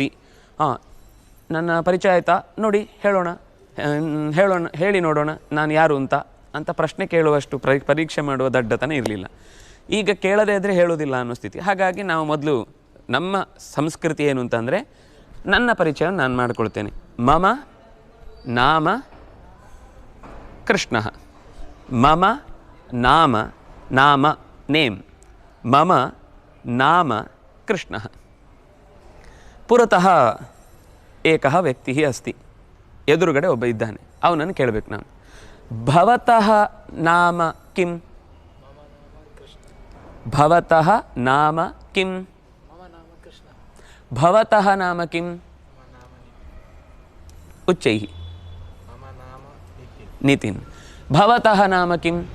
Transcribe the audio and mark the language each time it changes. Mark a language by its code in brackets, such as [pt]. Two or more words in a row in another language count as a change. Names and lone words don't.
[kn] ನನ್ನ ಪರಿಚಯ ಆಯಿತಾ ನೋಡಿ, ಹೇಳಿ ನೋಡೋಣ ನಾನು ಯಾರು ಅಂತ ಪ್ರಶ್ನೆ ಕೇಳುವಷ್ಟು ಪರೀಕ್ಷೆ ಮಾಡುವ ದಡ್ಡತನ ಇರಲಿಲ್ಲ. ಈಗ ಕೇಳದೇ ಇದ್ದರೆ ಹೇಳೋದಿಲ್ಲ ಅನ್ನೋ ಸ್ಥಿತಿ. ಹಾಗಾಗಿ ನಾವು ಮೊದಲು ನಮ್ಮ ಸಂಸ್ಕೃತಿ ಏನು ಅಂತಂದರೆ ನನ್ನ ಪರಿಚಯ ನಾನು ಮಾಡಿಕೊಳ್ತೇನೆ. [sa] ಮಮ ನಾಮ ಕೃಷ್ಣ, ಮಮ ನಾಮ, ನಾಮ ನೇಮ್, ಮಮ ನಾಮ ಕೃಷ್ಣ. ಪುರತಃ ಏಕಃ ವ್ಯಕ್ತಿ ಅಸ್ತಿ, [kn] ಎದುರುಗಡೆ ಒಬ್ಬ ಇದ್ದಾನೆ, ಅವನನ್ನು ಕೇಳಬೇಕು ನಾನು. [sa] ಭವತಃ ನಾಮ ಕಿಂ? ಭವತಃ ನಾಮ ಕಿಂ? ಭವತಃ ನಾಮ ಕಿಂ? ಉಚ್ಚೈಃ. ನಿತಿನ್. ಭವತಃ ನಾಮ ಕಿಂ?